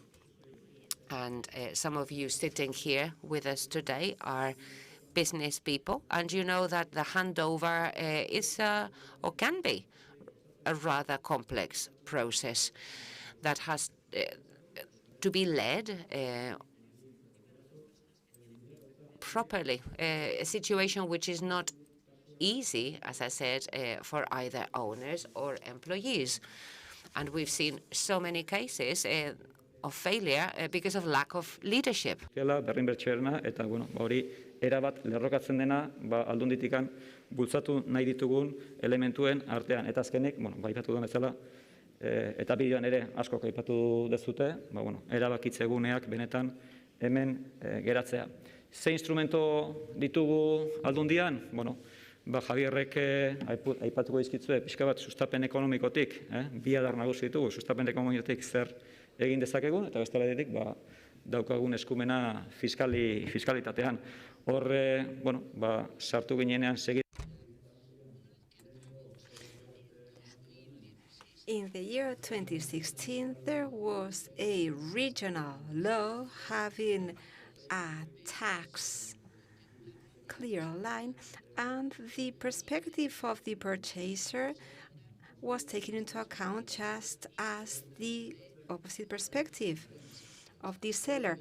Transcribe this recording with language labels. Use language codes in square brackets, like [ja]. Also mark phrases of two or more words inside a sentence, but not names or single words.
[en] And some of you sitting here with us today are business people, and you know that the handover is or can be a rather complex process that has to be led properly, a situation which is not easy, as I said, for either owners or employees. And we've seen so many cases of failure because of lack of leadership. [eu] Eta hori erabat lerrokatzen dena aldunditikan bultzatu nahi ditugun elementuen artean. Eta azkenik, aipatu duen bezala, eta bideoan ere asko aipatu dezute, erabakitze guneak benetan hemen geratzea. Ze instrumento ditugu aldundian? Javierrek aipatuko dizkizue pixka bat sustapen ekonomikotik, bi adar nagusi ditugu, sustapen ekonomikotik zer egin dezakegun, eta beste aldetik daukagun eskumena fiskalitatean. Hor, sartu ginenean segi. [en] In the year 2016, there was a regional law having a tax clear line, and the perspective of the purchaser was taken into account just as the opposite perspective of the seller.